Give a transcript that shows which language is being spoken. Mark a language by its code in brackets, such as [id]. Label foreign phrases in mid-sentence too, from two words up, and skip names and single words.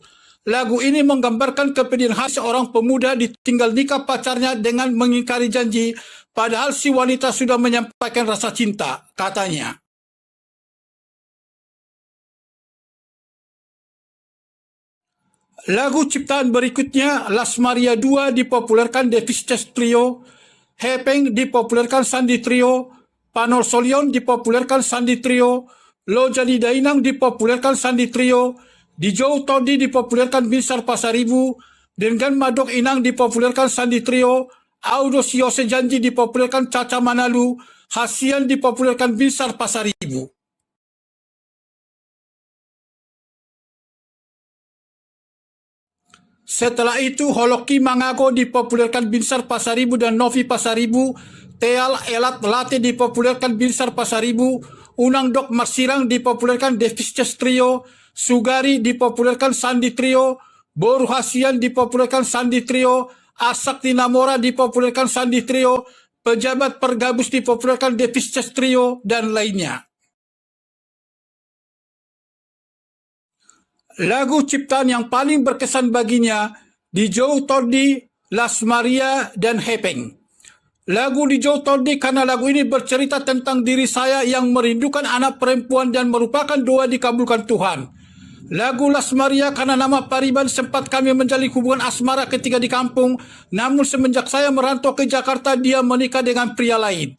[id] Lagu ini menggambarkan kepedihan hati seorang pemuda ditinggal nikah pacarnya dengan mengingkari janji, padahal si wanita sudah menyampaikan rasa cinta, katanya. Lagu ciptaan berikutnya, Las Maria 2, dipopulerkan Davis Trio. Hepeng dipopulerkan Sandi Trio, Panol Solion dipopulerkan Sandi Trio, Lo Jadi Dainang dipopulerkan Sandi Trio, Dijou Todi dipopulerkan Binsar Pasaribu, Dengan Madok Inang dipopulerkan Sandi Trio, Audo Siose Janji dipopulerkan Caca Manalu, Hasian dipopulerkan Binsar Pasaribu. Setelah itu, Holoki Mangago dipopulerkan Binsar Pasaribu dan Novi Pasaribu, Teal Elat Late dipopulerkan Binsar Pasaribu, Unang Dok Marsirang dipopulerkan Davis Trio, Sugari dipopulerkan Sandi Trio, Boru Hasian dipopulerkan Sandi Trio, Asakti Namora dipopulerkan Sandi Trio, Pejabat Pergabus dipopulerkan Davis Trio, dan lainnya. Lagu ciptaan yang paling berkesan baginya, Dijou Todi, Las Maria, dan Hepeng. Lagu Dijou Todi karena lagu ini bercerita tentang diri saya yang merindukan anak perempuan dan merupakan doa dikabulkan Tuhan. Lagu Las Maria karena nama Pariban sempat kami menjalin hubungan asmara ketika di kampung, namun semenjak saya merantau ke Jakarta dia menikah dengan pria lain.